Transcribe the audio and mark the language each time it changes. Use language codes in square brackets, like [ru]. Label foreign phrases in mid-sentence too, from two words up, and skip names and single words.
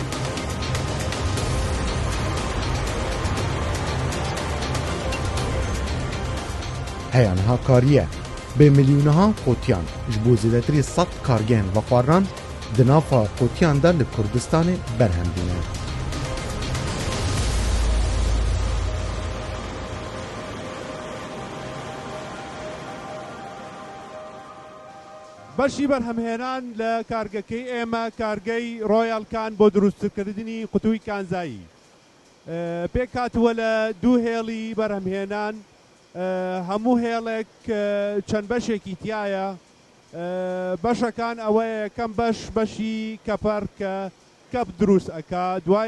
[ku] Heya niha kariye bê milyûnehan qotiyan ji bo zêdetirî 100 kargehên vexwarinan di nava qotiyan de li Kurdistanê berhem bîne. [ckb] بەشی بەرهەمهێنان لە کارگەکەی ئێمە کارگەی ڕۆیال کان بۆ دروستکردنی قوتووی کانزایی پێک هاتووە لە 2 هێڵی بەرهەمهێنان هەموو هێڵێک چەند بەشێکی تایە بەشەکان ئەوەیە یەکەم بەشی کەپەر کە کەپ دروست ئەکا دوای